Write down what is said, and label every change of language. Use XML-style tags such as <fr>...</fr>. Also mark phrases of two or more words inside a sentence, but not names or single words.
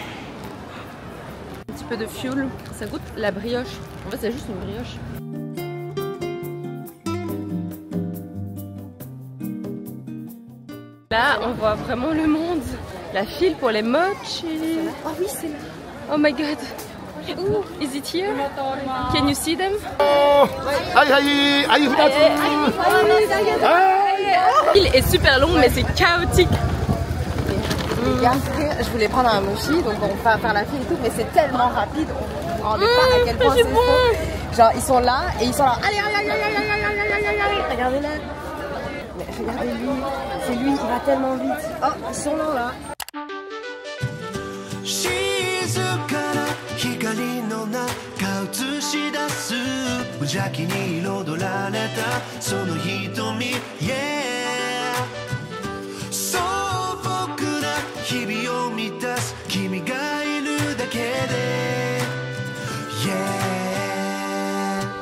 <fr>Un petit peu de fuel. Ça goûte la brioche. En fait, c'est juste une brioche. Là, on voit vraiment le monde. La file pour les mochi. Oh oui c'est là.</fr> <en>Oh my god. Ooh, is it here? Can you see them?</en> <fr>La file est super longue, mais c'est chaotique. Les gars, je voulais prendre un mochi donc on va faire la file et tout mais c'est tellement rapide. On ne rend pas à quel point c'est bon. Genre ils sont là et ils sont là. Allez, regardez-le. Mais regardez-lui, c'est lui, il va tellement vite. Oh, ils sont là.</fr> <ja>静かな光の中映し出す無邪気に彩られたその瞳 Yeah 素朴な日々を満たす君がいるだけで Yeah</ja>